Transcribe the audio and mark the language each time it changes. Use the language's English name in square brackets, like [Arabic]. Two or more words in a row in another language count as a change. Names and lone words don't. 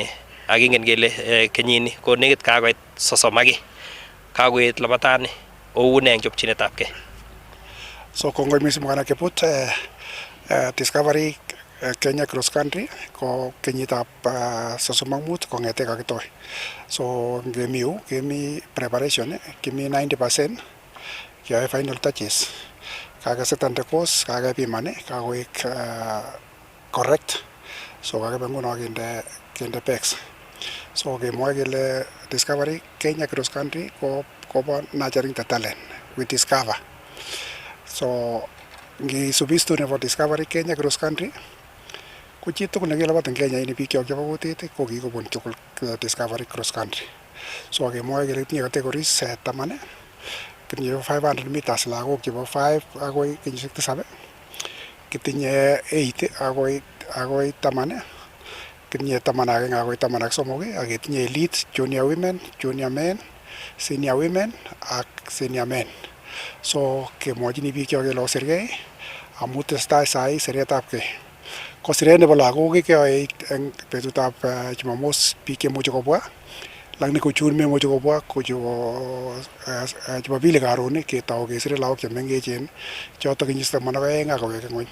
[Kalenjin] Ak ingen kele kenyini ko nekit kakoit 30 kakoet labatani oune eng chopchinetab kei. So kongoi mising mwana keput Discovery Kenya Cross Country ko kenyitab 35 kongete kakitoi. So kemi preparation kimi 90% kiyoe [English] final touches. [Kalenjin] Kakesetan [English] the course, [Kalenjin] kakepiman, kakoek correct. So kakebe nguno kinde pecs. So kemwoe kele Discovery Kenya Cross Country kobo [English] nurturing the talent we discover. [Kalenjin] So ngisubistu nebo Discovery Kenya Cross Country ko chitugul nekelabat eng Kenya ini biik chebo kutit ko kikobun tugul Discovery Cross Country. So kemwoe kele tinye categories 10 kitinye 500 meters lagok chebo 5 agoi kenyisiek 7, kitinye 8 agoi 10, kitinye 11 agoi 13, ak kitinye [English] elite junior women, junior men, senior women [Kalenjin] ak [English] senior men. [Kalenjin] So kemwochini biik cho kele osirgei amu testai sai siretab kei. Ko siret nebo lagok keyoe eng betutab Jumamos biik chemuche kobwa, lakini ko chun memuche kobwa ko Jumapili karon ketou kesire lagok chemengechen chotok kenyisiek 12 ak kowek ng'weny.